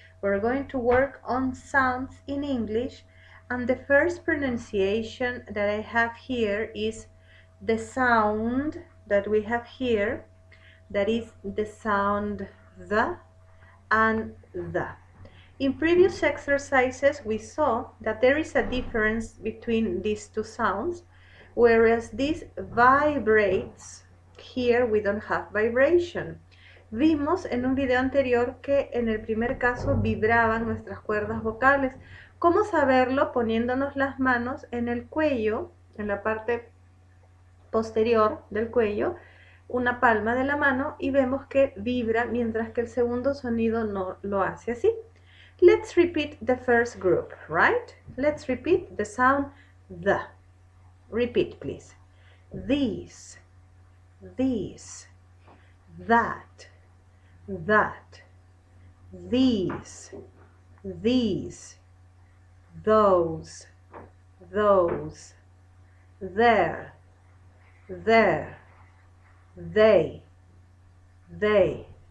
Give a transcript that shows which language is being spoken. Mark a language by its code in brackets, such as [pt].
[en] We're going to work on sounds in English, and the first pronunciation that I have here is the sound that we have here, that is the sound the and the. In previous exercises, we saw that there is a difference between these two sounds. Whereas this vibrates, here we don't have vibration. [es] Vimos en un video anterior que en el primer caso vibraban nuestras cuerdas vocales. ¿Cómo saberlo? Poniéndonos las manos en el cuello, en la parte posterior del cuello, una palma de la mano, y vemos que vibra, mientras que el segundo sonido no lo hace así. [en] Let's repeat the first group, right? Let's repeat the sound the. Repeat, please. These, these, that, that, these, these, those, those, there, there, they, the,